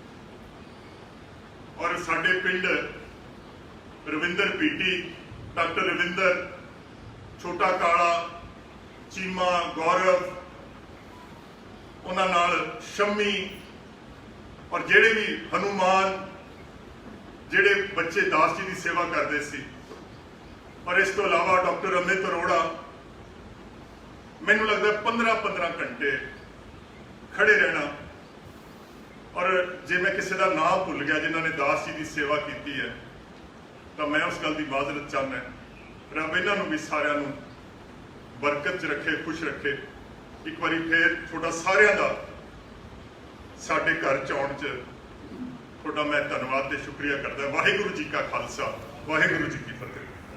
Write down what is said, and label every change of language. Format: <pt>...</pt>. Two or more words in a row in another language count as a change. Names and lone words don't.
<pa>ਔਰ ਸਾਡੇ ਪਿੰਡ ਰਵਿੰਦਰ ਪੀਟੀ, ਡਾਕਟਰ ਰਵਿੰਦਰ, ਛੋਟਾ ਕਾਲਾ, ਚੀਮਾ, ਗੌਰਵ, ਉਨ੍ਹਾਂ ਨਾਲ ਸ਼ੰਮੀ ਔਰ ਜਿਹੜੇ ਭੀ ਹਨੂਮਾਨ, ਜਿਹੜੇ ਬੱਚੇ ਦਾਸ ਜੀ ਕੀ ਸੇਵਾ ਕਰਤੇ ਸੀ, ਔਰ ਇਸ ਤੋ ਅਲਾਵਾ ਡਾਕਟਰ ਅਮਿਤ ਅਰੋੜਾ, ਮੈਨੂੰ ਲਗਤਾ ਹੈ 15-15 ਘੰਟੇ ਖੜ੍ਹੇ ਰਹਿਣਾ। ਔਰ ਜੇ ਮੈਂ ਕਿਸੀ ਕਾ ਨਾਮ ਭੁੱਲ ਗਿਆ ਜਿਨ੍ਹੋਂ ਨੇ ਦਾਸ ਜੀ ਕੀ ਸੇਵਾ ਕੀ ਹੈ ਤੋ ਮੈਂ ਉਸ ਗੱਲ ਕੀ ਮਾਜ਼ਰਤ ਚਾਹਨਾ। ਰੱਬ ਇਨ੍ਹੋਂ ਭੀ ਸਾਰਿਆਂ ਨੂੰ ਬਰਕਤ ਚ ਰੱਖੇ, ਖੁਸ਼ ਰੱਖੇ। ਏਕ ਬਾਰ ਫਿਰ ਥੋੜ੍ਹਾ ਸਾਰਿਆਂ ਦਾ ਸਾਡੇ ਘਰ ਚ ਆਉਣ ਚ ਥੋੜ੍ਹਾ ਮੈਂ ਧੰਨਵਾਦ ਤੇ ਸ਼ੁਕਰੀਆ ਕਰਦਾ। ਵਾਹਿਗੁਰੂ ਜੀ ਕਾ ਖ਼ਾਲਸਾ, ਵਾਹਿਗੁਰੂ ਜੀ ਕੀ ਫ਼ਤਹਿ।</pa>